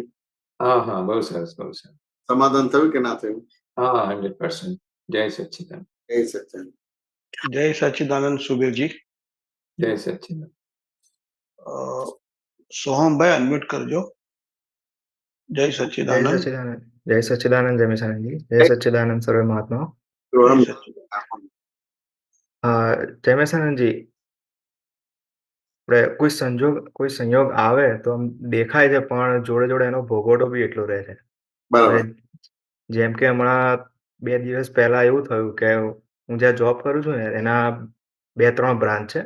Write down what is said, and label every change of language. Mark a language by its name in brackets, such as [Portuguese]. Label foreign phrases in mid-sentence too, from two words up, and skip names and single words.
[Gujarati] હા હા બહુ સરસ બહુ સરસ. સમાધાન થયું કે ના થયું? હા 100%. જય સચ્ચિદાનંદ. જય સચ્ચિદાનંદ. જય સચ્ચિદાનંદ સુબીરજી. જય સચ્ચિદાનંદ. સોહમભાઈ અનમ્યુટ કરજો. જય जय સચ્ચિદાનંદ. [Hindi] सच्चिदानंद, जय सच्चिदानंद, जय मिशानंद जी, जय सच्चिदानंद सर्वे महात्माओं। [Gujarati] જય સચ્ચિદાનંદ. [Hindi] जय मिशानंद जी, [Gujarati] કોઈ સંયોગ આવે તો આમ દેખાય છે પણ જોડે જોડે એનો ભોગવટો બી એટલો રહે છે. બરાબર. જેમ કે હમણાં 2 દિવસ પહેલા એવું થયું કે હું જ્યાં જોબ કરું છું ને એના 2-3 બ્રાન્ચ છે.